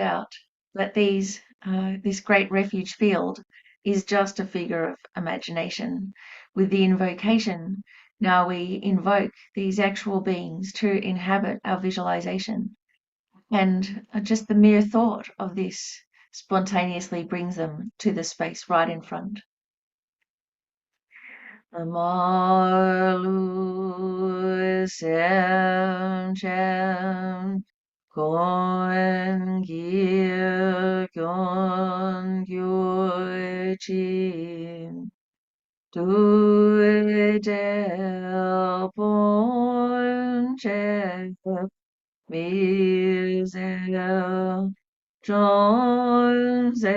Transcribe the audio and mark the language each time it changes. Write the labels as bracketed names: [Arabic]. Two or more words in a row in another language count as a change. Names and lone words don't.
[English] doubt that this great refuge field is just a figure of imagination, with the invocation, now we invoke these actual beings to inhabit our visualization. And just the mere thought of this spontaneously brings them to the space right in front. [Tibetan] Amalu sem chem kon gir kon gyur chin tu del pon che mi zel John